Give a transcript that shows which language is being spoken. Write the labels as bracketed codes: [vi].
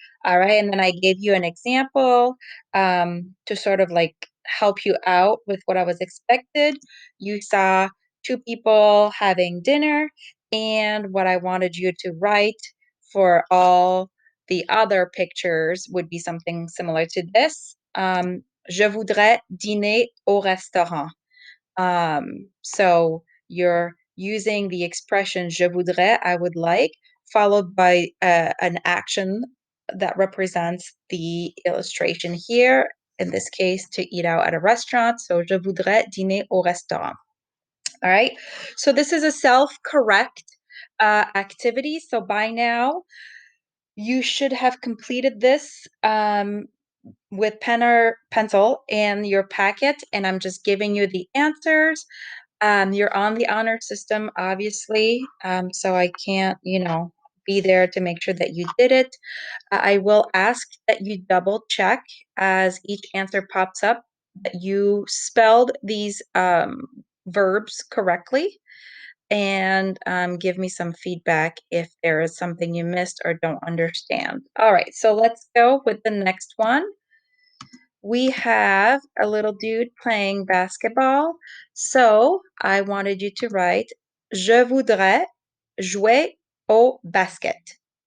[en] All right, and then I gave you an example to sort of like help you out with what I was expected. You saw two people having dinner, and what I wanted you to write for all the other pictures would be something similar to this. [fr] Je voudrais dîner au restaurant. [en] So you're using the expression [fr] je voudrais, [en] I would like, followed by an action that represents the illustration here, in this case, to eat out at a restaurant. So [fr] je voudrais dîner au restaurant. [en] All right. So this is a self-correct activity. So by now, you should have completed this with pen or pencil in your packet, and I'm just giving you the answers. You're on the honor system, obviously, so I can't, be there to make sure that you did it. I will ask that you double check as each answer pops up that you spelled these verbs correctly, and give me some feedback if there is something you missed or don't understand. All right, so let's go with the next one. We have a little dude playing basketball. So I wanted you to write [fr] Je voudrais jouer au basket.